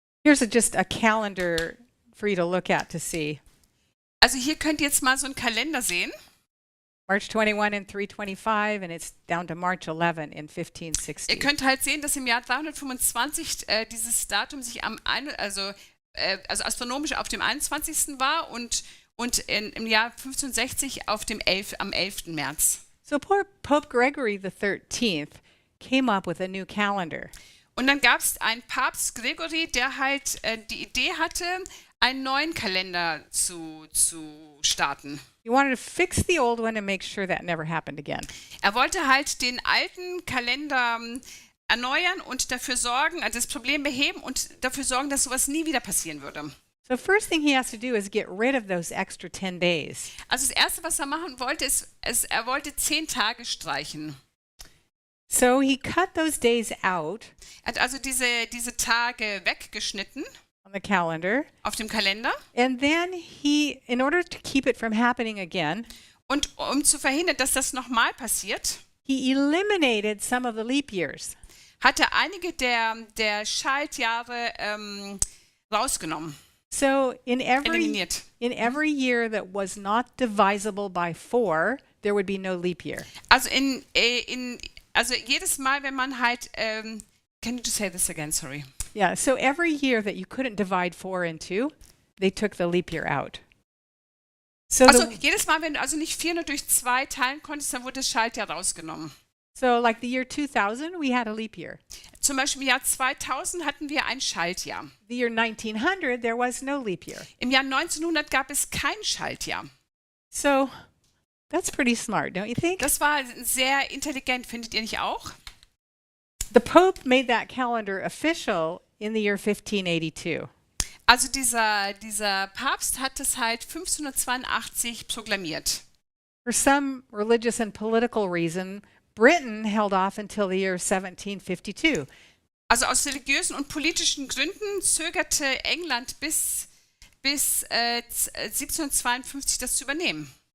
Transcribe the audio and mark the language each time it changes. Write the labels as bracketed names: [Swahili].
[English] Here's just a calendar for you to look at to see. [German] Also hier könnt ihr jetzt mal so einen Kalender sehen. [English] March 21 in 325, and it's down to March 11 in 1560. [German] Ihr könnt halt sehen, dass im Jahr 325 dieses Datum sich also astronomisch auf dem 21. war und im Jahr 1560 am 11. März. [English] So Pope Gregory XIII came up with a new calendar. [German] Und dann gab es einen Papst Gregory, der halt die Idee hatte, einen neuen Kalender zu starten. [English] He wanted to fix the old one and make sure that never happened again. [German] Er wollte halt den alten Kalender erneuern und dafür sorgen, also das Problem beheben und dafür sorgen, dass sowas nie wieder passieren würde. [English] So first thing he has to do is get rid of those extra 10 days. [German] Also das Erste, was er machen wollte, er wollte 10 Tage streichen. [English] So he cut those days out [German] Er hat also diese Tage weggeschnitten [English] on the calendar, [German] auf dem Kalender. [English] and then in order to keep it from happening again, [German] Und um zu verhindern, dass das nochmal passiert, [English] he eliminated some of the leap years. [German] hat er einige der Schaltjahre rausgenommen, [English] So in [German] eliminiert. [English] every year that was not divisible by 4, there would be no leap year. [German] Also also jedes Mal, wenn man halt, [English] can you just say this again, sorry. Yeah, so every year that you couldn't divide 4 into, they took the leap year out. So [German] Also jedes Mal, wenn du also nicht 4 nur durch 2 teilen konntest, dann wurde das Schaltjahr rausgenommen. [English] so like the year 2000, we had a leap year. [German] Zum Beispiel im Jahr 2000 hatten wir ein Schaltjahr. [English] The year 1900, there was no leap year. [German] Im Jahr 1900 gab es kein Schaltjahr. [English] So that's pretty smart, don't you think? [German] Das war sehr intelligent, findet ihr nicht auch? [English] The Pope made that calendar official in the year 1582. [German] Also dieser Papst hat es halt 1582 proklamiert. [English] For some religious and political reason, Britain held off until the year 1752. [German] Also aus religiösen und politischen Gründen zögerte England bis 1752 das zu übernehmen.